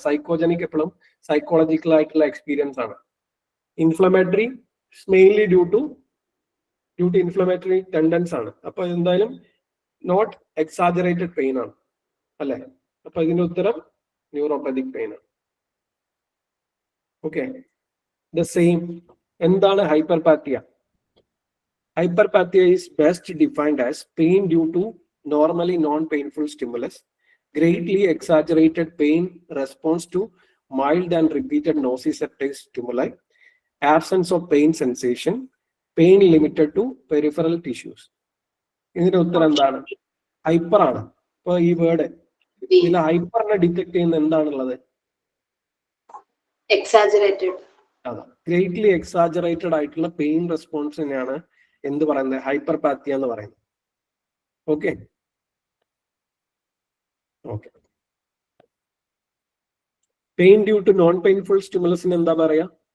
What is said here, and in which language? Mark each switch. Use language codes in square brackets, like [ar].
[ml] Psychogenic എപ്പോഴും psychological ആയിട്ടുള്ള experience ആണ്. Inflammatory mainly due to inflammatory tendons ആണ്. അപ്പൊ എന്തായാലും നോട്ട് എക്സാജറേറ്റഡ് പെയിൻ ആണ് അല്ലെ? അപ്പൊ ഇതിന്റെ ഉത്തരം ന്യൂറോപ്പതിക് പെയിൻ ആണ്. Okay, [en] the same. [ml] എന്താണ് ഹൈപ്പർപാത്തിയ? [en] Hyperpathia is best defined as pain due to normally non-painful stimulus, greatly exaggerated pain response to mild and repeated nociceptive stimuli, absence of pain sensation, pain limited to peripheral tissues. [ml] ഇതിന്റെ ഉത്തരം എന്താണ്? Hyper ആണ്. ഇപ്പൊ ഈ word ഇതിൽ ഹൈപ്പറിനെ detect ചെയ്യുന്ന എന്താണുള്ളത്? [en] Exaggerated. [ml] അതാ, ഗ്രേറ്റ്ലി എക്സാജറേറ്റഡ് ആയിട്ടുള്ള പെയിൻ റെസ്പോൺസിനെയാണ് എന്ത് പറയുന്നത്? ഹൈപ്പർപാത്തിയ എന്ന് പറയുന്നത്. Okay okay, pain due to non painful സ്റ്റിമുലസിന് എന്താ പറയാ?